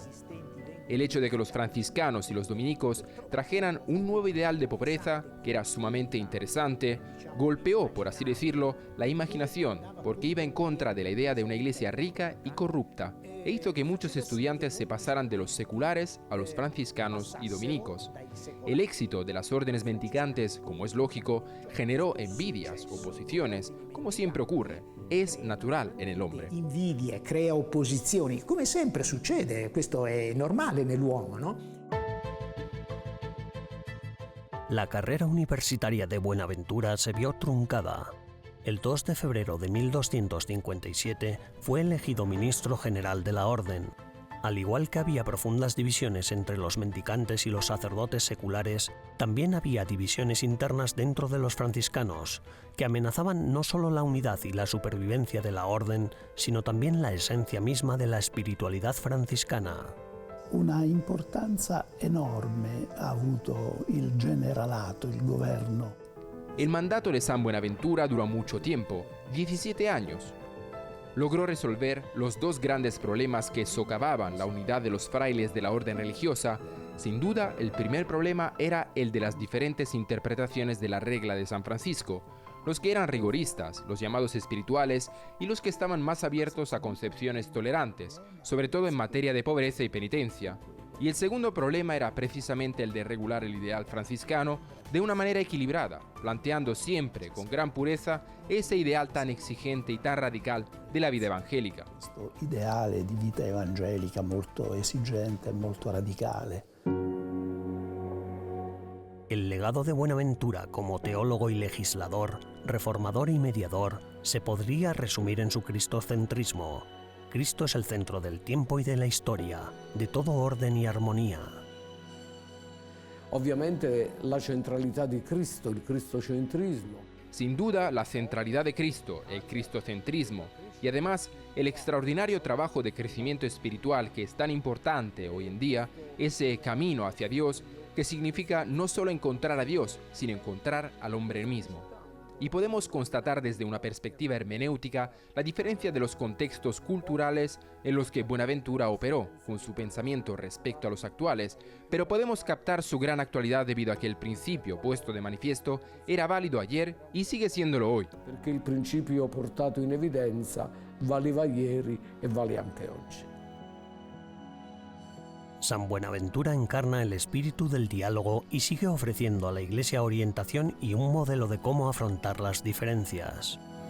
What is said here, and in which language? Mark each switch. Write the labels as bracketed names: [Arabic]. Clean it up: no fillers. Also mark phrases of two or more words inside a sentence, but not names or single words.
[Spanish] El hecho de que los franciscanos y los dominicos trajeran un nuevo ideal de pobreza, que era sumamente interesante, golpeó, por así decirlo, la imaginación, porque iba en contra de la idea de una iglesia rica y corrupta, e hizo que muchos estudiantes se pasaran de los seculares a los franciscanos y dominicos. El éxito de las órdenes mendicantes, como es lógico, generó envidias, oposiciones, como siempre ocurre. Es natural en el hombre. [Italian] Invidia, crea opposizioni, come sempre succede, questo è normale nell'uomo, [Spanish] ¿no? La carrera universitaria de Buenaventura se vio truncada. El 2 de febrero de 1257 fue elegido ministro general de la orden. Al igual que había profundas divisiones entre los mendicantes y los sacerdotes seculares, también había divisiones internas dentro de los franciscanos, que amenazaban no solo la unidad y la supervivencia de la orden, sino también la esencia misma de la espiritualidad franciscana. [Italian] Una importanza enorme ha avuto il generalato, il governo. [Spanish] El mandato de San Buenaventura duró mucho tiempo, 17 años. Logró resolver los dos grandes problemas que socavaban la unidad de los frailes de la orden religiosa. Sin duda, el primer problema era el de las diferentes interpretaciones de la regla de San Francisco, los que eran rigoristas, los llamados espirituales, y los que estaban más abiertos a concepciones tolerantes, sobre todo en materia de pobreza y penitencia. Y el segundo problema era precisamente el de regular el ideal franciscano de una manera equilibrada, planteando siempre con gran pureza ese ideal tan exigente y tan radical de la vida evangélica. [Italian] Questo ideale di vita evangelica molto esigente, molto radicale. [Spanish] El legado de Buenaventura como teólogo y legislador, reformador y mediador, se podría resumir en su cristocentrismo. Cristo es el centro del tiempo y de la historia, de todo orden y armonía. [Italian] Ovviamente la centralità di Cristo, il cristocentrismo. [Spanish] Sin duda, la centralidad de Cristo, el cristocentrismo, y además el extraordinario trabajo de crecimiento espiritual que es tan importante hoy en día, ese camino hacia Dios que significa no solo encontrar a Dios, sino encontrar al hombre mismo. Y podemos constatar desde una perspectiva hermenéutica la diferencia de los contextos culturales en los que Buenaventura operó con su pensamiento respecto a los actuales, pero podemos captar su gran actualidad debido a que el principio puesto de manifiesto era válido ayer y sigue siéndolo hoy. [Italian] Perché il principio portato in evidenza valeva ieri e vale anche oggi. [Spanish] San Buenaventura encarna el espíritu del diálogo y sigue ofreciendo a la Iglesia orientación y un modelo de cómo afrontar las diferencias.